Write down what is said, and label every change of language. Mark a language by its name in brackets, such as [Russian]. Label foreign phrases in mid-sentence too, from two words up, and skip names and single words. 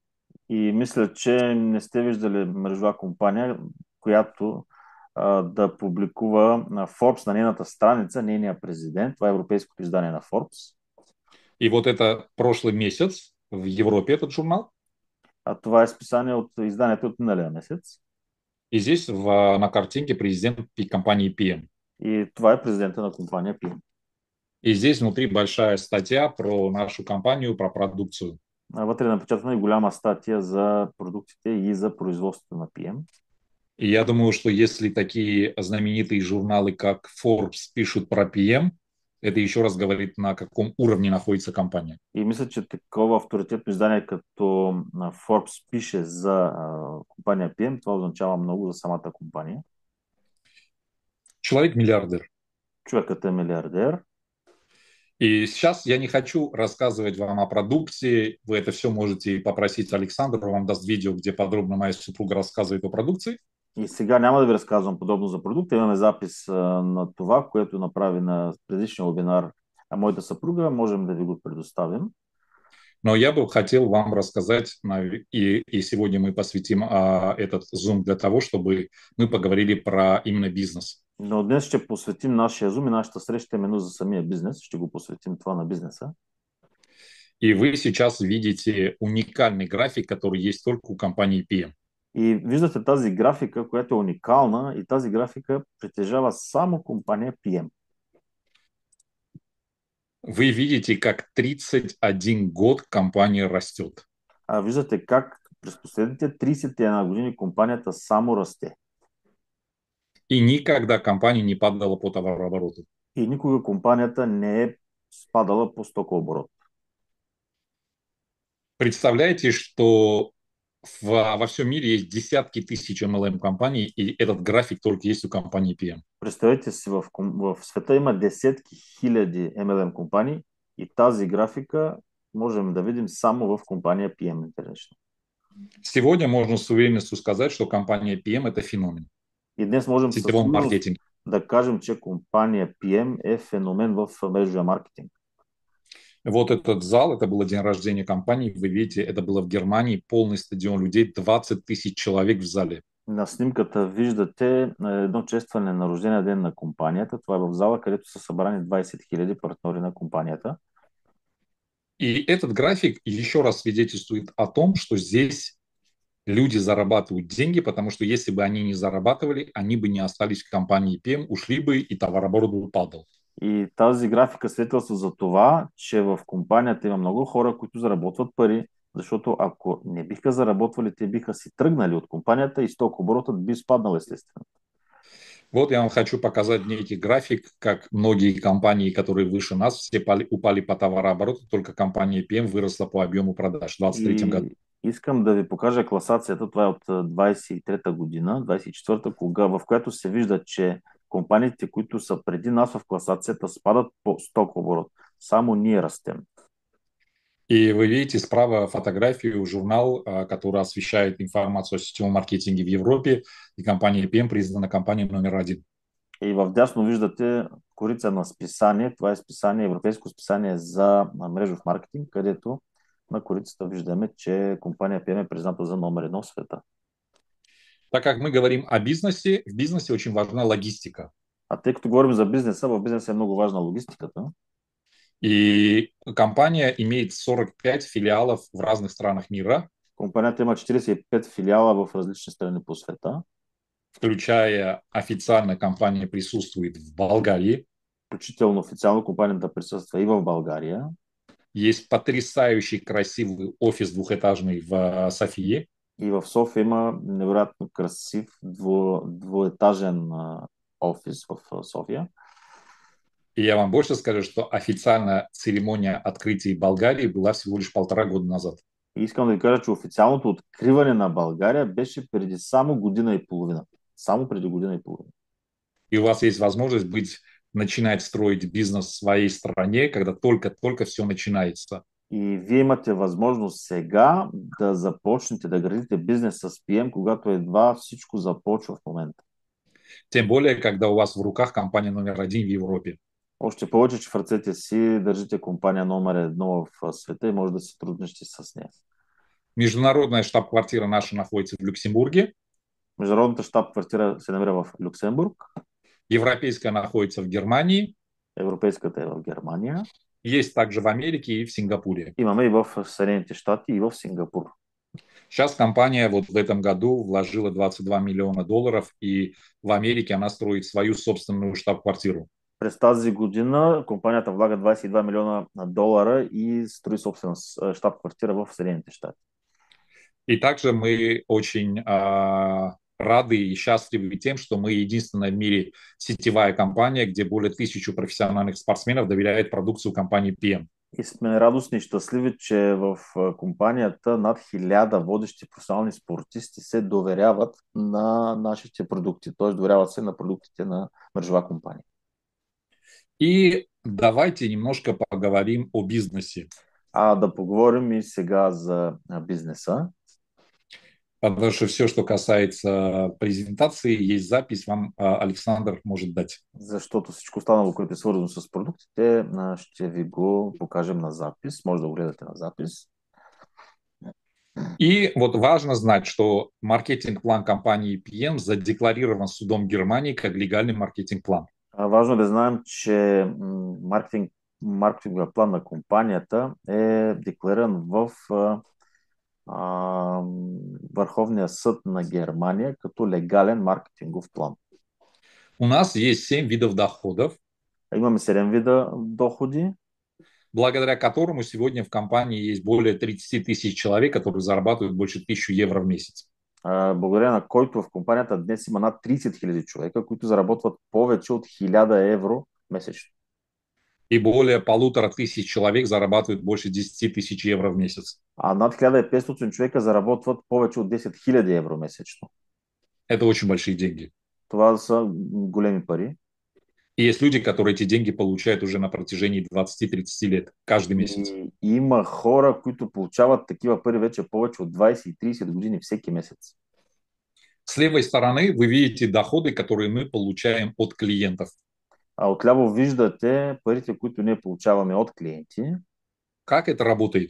[Bulgarian] И мисля, че не сте виждали мрежова компания, която да публикува на Forbes на нейната страница, нейния президент, това е европейското издание на Forbes. [Russian] И вот это прошлый месяц в Европе этот журнал. [Bulgarian] А това е списание от изданието от миналия месец. [Russian] И здесь на картинке президент компании PM. [Bulgarian] И това е президента на компания PM. [Russian] И здесь внутри большая статья про нашу компанию, про продукцию. [Bulgarian] Вътре е напечатана и голяма статия за продуктите и за производството на PM. [Russian] И я думаю, что если такие знаменитые журналы, как Forbes, пишут про PM, это еще раз говорит, на каком уровне находится компания. [Bulgarian] И мисля, че такова авторитетно издание като Forbes пише за компания PM, това означава много за самата компания. [Russian] Человек миллиардер. [Bulgarian] Човекът е милиардер. [Russian] И сейчас я не хочу рассказывать вам о продукции. Вы это все можете попросить Александра, он вам даст видео, где подробно моя супруга рассказывает о продукции. [Bulgarian] И сега няма да ви разказвам подобно за продукта. Имаме запис на това, което направи на предишния вебинар моята съпруга. Можем да ви го предоставим. [Russian] Но я бы хотел вам рассказать, и сегодня мы посвятим этот Zoom для того, чтобы мы поговорили про именно бизнес. [Bulgarian] Но днес ще посветим нашия Zoom и нашата среща именно за самия бизнес. Ще го посветим това на бизнеса. [Russian] И вы сейчас видите уникальный график, который есть только у компании PM. [Bulgarian] И виждате тази графика, която е уникална, и тази графика притежава само компания PM. [Russian] Вы видите, как 31 год компания растет. [Bulgarian] А виждате как през последните 31 години компанията само расте. [Russian] И никогда компания не падала по товарообороту. [Bulgarian] И никога компанията не е спадала по стокооборот. [Russian] Представляете, что во всем мире есть десятки тысяч MLM-компаний, и этот график только есть у компании PM. [Bulgarian] Представете си, в света има десетки хиляди MLM компании и тази графика можем да видим само в компания PM International. [Russian] Сегодня можно с уверенностью сказать, что компания PM – это феномен. [Bulgarian] И днес можем [Russian] в сетевом маркетинге. [Bulgarian] Да кажем, че компания PM е феномен в мрежовия маркетинг. [Russian] Вот этот зал, это был день рождения компании, вы видите, это было в Германии, полный стадион людей, 20 тысяч человек в зале. [Bulgarian] На снимката виждате едно честване на рождения ден на компанията. Това е в зала, където са събрани 20 000 партньори на компанията. [Russian] И этот график еще раз свидетельствует о том, что здесь люди зарабатывают деньги, потому что если бы они не зарабатывали, они бы не остались в компании PM, ушли бы и товарооборот бы падал. [Bulgarian] И тази графика свидетелства за това, че в компанията има много хора, които заработват пари, защото ако не биха заработвали, те биха си тръгнали от компанията и стокооборотът би спаднал естествено. [Russian] Вот я вам хочу показать некий график, как многие компании, которые выше нас, все упали по товарообороту, только компания PM выросла по объему продаж в 2023 году. [Bulgarian] И искам да ви покажа класацията. Това е от 23-та година, 24-та, в която се вижда, че компаниите, които са преди нас в класацията, спадат по стокооборот. Само ние растем. [Russian] И вы видите справа фотографию, журнал, который освещает информацию о сетевом маркетинге в Европе, и компания PM признана компанией номер один. [Bulgarian] И в дясно виждате корица на списание. Това е списание, европейско списание за мрежов маркетинг, където на корицата виждаме, че компания PM е призната за номер едно в света. [Russian] Так как мы говорим о бизнесе, в бизнесе очень важна логистика. [Bulgarian] А тъй като говорим за бизнеса, в бизнеса е много важна логистиката. [Russian] И компания имеет 45 филиалов в разных странах мира, [Bulgarian] Компанията има 45 филиала в различни страни по света. [Russian] включая официально компания присутствует в Болгарии. [Bulgarian] Включително официално компанията присъства и в България. [Russian] Есть потрясающий красивый офис двухэтажный в Софии. [Bulgarian] И в София има невероятно красив двуетажен офис в София. [Russian] И я вам больше скажу, что официально церемония открытия Болгарии была всего лишь 1,5 года назад. [Bulgarian] И искам да ви кажа, че официалното откриване на България беше преди само година и половина. Само преди година и половина. [Russian] И у вас есть возможность начинать строить бизнес в своей стране, когда только-только все начинается. [Bulgarian] И вие имате възможност сега да започнете да градите бизнес с PM, когато едва всичко започва в момента. [Russian] Тем более, когда у вас в руках компания номер один в Европе. [Bulgarian] Още повече, че в ръцете си държите компания номер едно в света и може да се труднищи с нея. [Russian] Международная штаб-квартира наша находится в Люксембурге. [Bulgarian] Международната щаб-квартира се намира в Люксембург. [Russian] Европейская находится в Германии. [Bulgarian] Европейската е в Германия. [Russian] Есть также в Америке и в Сингапуре. [Bulgarian] Имаме и в Съединените щати, и в Сингапур. [Russian] Сейчас компания вот в этом году вложила 22 миллиона долларов, и в Америке она строит свою собственную штаб-квартиру. [Bulgarian] През тази година компанията влага 22 милиона долара и строи собствена щаб-квартира в Съединените щати. [Russian] И также мы очень рады и счастливы тем, что мы единственная в мире сетевая компания, где более 1000 профессиональных спортсменов доверяет продукцию компании PM. [Bulgarian] И сме радостни и щастливи, че в компанията над 1000 водещи професионални спортисти се доверяват на нашите продукти, т.е. доверяват се на продуктите на мрежова компания. [Russian] И давайте немножко поговорим о бизнесе. [Bulgarian] А да поговорим и сега за бизнеса. [Russian] Потому что все, что касается презентации, есть запись, вам Александр может дать. [Bulgarian] Защото всичко останало, което е свързано с продуктите, ще ви го покажем на запис. Може да го гледате на запис. [Russian] И вот важно знать, что маркетинг-план компании PM задекларирован судом Германии как легальный маркетинг-план. [Bulgarian] Важно е да знаем, че маркетинговия план на компанията е деклариран в Върховния съд на Германия като легален маркетингов план. [Russian] У нас есть 7 видов доходов, [Bulgarian] Имаме 7 вида доходи, [Russian] благодаря которому сегодня в компании есть более 30 тысяч человек, которые зарабатывают больше 1000 евро в месяц. [Bulgarian] благодарение на който в компанията днес има над 30 000 човека, които заработват повече от 1000 евро месечно. [Russian] И более 1500 человек зарабатывают больше 10 тысяч евро в месяц. [Bulgarian] А над 1500 човека заработват повече от 10 000 евро месечно. [Russian] Это очень большие деньги. [Bulgarian] Това са големи пари. [Russian] И есть люди, которые эти деньги получают уже на протяжении 20-30 лет, каждый месяц. [Bulgarian] И има хора, които получават такива пари вече повече от 20 и 30 години всеки месец. [Russian] С левой стороны вы видите доходы, которые мы получаем от клиентов. [Bulgarian] А отляво виждате парите, които ние получаваме от клиенти. [Russian] Как это работает?